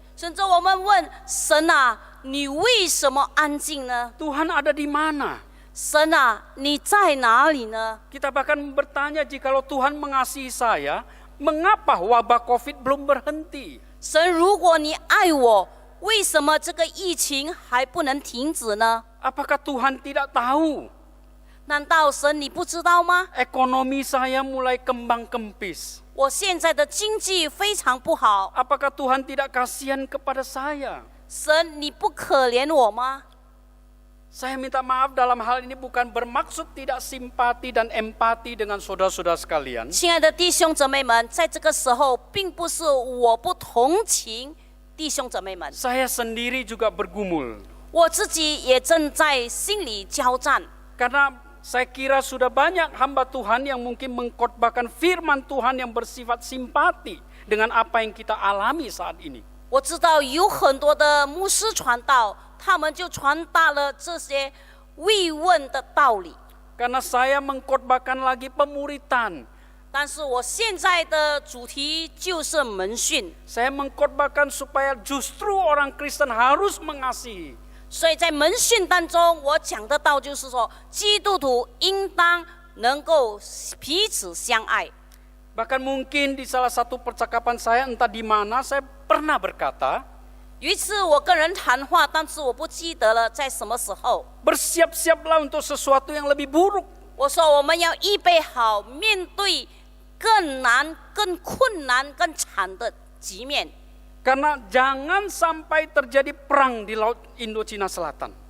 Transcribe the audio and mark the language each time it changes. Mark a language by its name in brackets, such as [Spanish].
[Chinese] 甚至我们问神啊，你为什么安静呢？ [Indonesian] Tuhan ada di mana? [Chinese] 神啊，你在哪里呢？ [Indonesian] Kita bahkan bertanya jikalau Tuhan mengasihi saya, mengapa wabah COVID belum berhenti? [Chinese] 神，如果你爱我，为什么这个疫情还不能停止呢？ [Indonesian] Apakah Tuhan tidak tahu? [Chinese] 难道神你不知道吗？ [Indonesian] Ekonomi saya mulai kembang kempis. [Chinese] 我现在的经济非常不好， [Indonesian] Apakah Tuhan tidak kasihan kepada saya? [Chinese] 神你不可怜我吗？ [Indonesian] Saya minta maaf dalam hal ini bukan bermaksud tidak simpati dan empati dengan saudara-saudara sekalian. [Chinese] 亲爱的弟兄姊妹们，在这个时候，并不是我不同情弟兄姊妹们， [Indonesian] Saya sendiri juga bergumul. [Chinese] 我自己也正在心里交战。 [Indonesian] Karena saya kira sudah banyak hamba Tuhan yang mungkin mengkhotbahkan firman Tuhan yang bersifat simpati dengan apa yang kita alami saat ini. [Chinese] 我知道有很多的牧师传道，他们就传达了这些慰问的道理。 [Indonesian] Karena saya mengkhotbahkan lagi pemuritan. [Chinese] 但是我现在的主题就是门训， [Indonesian] Saya mengkhotbahkan supaya justru orang Kristen harus mengasihi. [Chinese] 所以在门训当中，我讲的道就是说，基督徒应当能够彼此相爱。 [Indonesian] Bahkan mungkin di salah satu percakapan saya entah di mana saya pernah berkata, [Chinese] 有一次我跟人谈话，但是我不记得了在什么时候。 [Indonesian] bersiap-siaplah untuk sesuatu yang lebih buruk. [Chinese] 我说我们要预备好面对更难、更困难、更惨的局面。 [Indonesian] Karena jangan sampai terjadi perang di Laut Indochina Selatan.